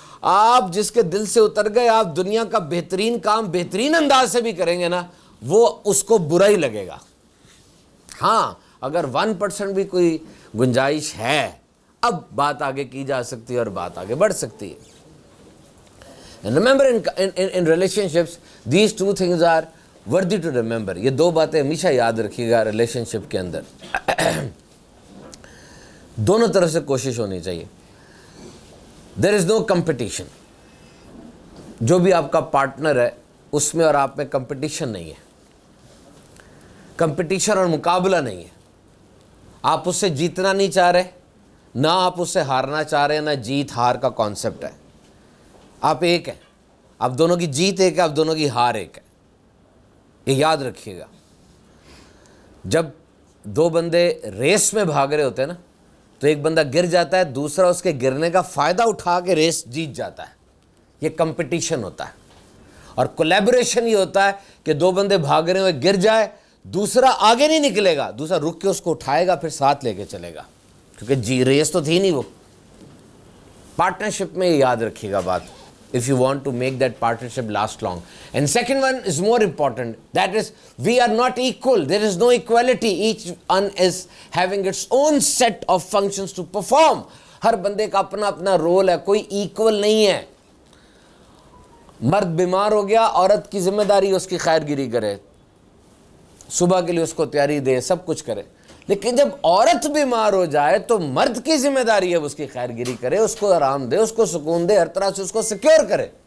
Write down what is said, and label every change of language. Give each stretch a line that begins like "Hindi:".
Urdu: آپ جس کے دل سے اتر گئے، آپ دنیا کا بہترین کام بہترین انداز سے بھی کریں گے نا، وہ اس کو برا ہی لگے گا. ہاں اگر 1% بھی کوئی گنجائش ہے، اب بات آگے کی جا سکتی ہے اور بات آگے بڑھ سکتی ہے.
English: And remember in relationships, these two things are worthy to remember.
Urdu: یہ دو باتیں ہمیشہ یاد رکھیے گا ریلیشن شپ کے اندر. دونوں طرف سے کوشش ہونی چاہیے.
English: There is no competition.
Urdu: جو بھی آپ کا پارٹنر ہے اس میں اور آپ میں کمپٹیشن نہیں ہے، کمپٹیشن اور مقابلہ نہیں ہے. آپ اس سے جیتنا نہیں چاہ رہے، نہ آپ اس سے ہارنا چاہ رہے ہیں، نہ جیت ہار کا کانسیپٹ ہے. آپ ایک ہیں، آپ دونوں کی جیت ایک ہے، آپ دونوں کی ہار ایک ہے. یہ یاد رکھیے گا. جب دو بندے ریس میں بھاگ رہے ہوتے ہیں نا تو ایک بندہ گر جاتا ہے، دوسرا اس کے گرنے کا فائدہ اٹھا کے ریس جیت جاتا ہے. یہ کمپٹیشن ہوتا ہے. اور کولیبریشن یہ ہوتا ہے کہ دو بندے بھاگ رہے ہوئے گر جائے، دوسرا آگے نہیں نکلے گا، دوسرا رک کے اس کو اٹھائے گا پھر ساتھ لے کے چلے گا، کیونکہ ریس تو تھی نہیں وہ. پارٹنرشپ میں یہ یاد رکھیے گا بات.
English: If you want to make that partnership last long. And second one is more important. That is, we are not equal. There is no equality. Each one is having its own set of functions to perform.
Urdu: ہر بندے کا اپنا اپنا role ہے، کوئی equal نہیں ہے. مرد بیمار ہو گیا، عورت کی ذمہ داری اس کی خیر گیری کرے، صبح کے لیے اس کو تیاری دے، سب کچھ کرے. لیکن جب عورت بیمار ہو جائے تو مرد کی ذمہ داری ہے اس کی خیر گیری کرے، اس کو آرام دے، اس کو سکون دے، ہر طرح سے اس کو سیکیور کرے.